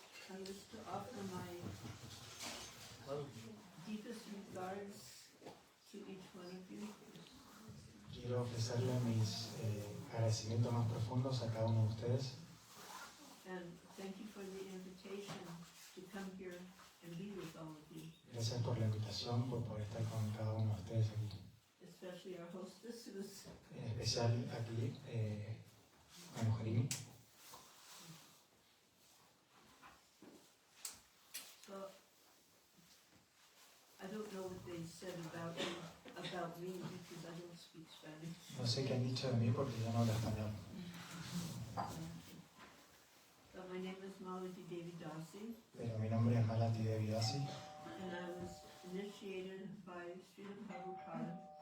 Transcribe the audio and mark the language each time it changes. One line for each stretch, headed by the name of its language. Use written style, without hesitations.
English: I wish to offer my deepest regards to each one of you.
Spanish: Quiero ofrecerle mis agradecimientos más profundos a cada uno de ustedes.
English: And thank you for the invitation to come here and be with all of you.
Spanish: Gracias por la invitación, por poder estar con cada uno de ustedes aquí.
English: Especially our hostess, who's
Spanish: En especial aquí, Manujerini.
English: so. I don't know what they said about me because I don't speak Spanish.
Spanish: No sé qué han dicho de mí porque yo no hablo español.
English: But my name is Malati Devi Dasi,
Spanish: Pero mi nombre es Malati Devi Dasi.
English: and I was initiated by Srila Prabhupada.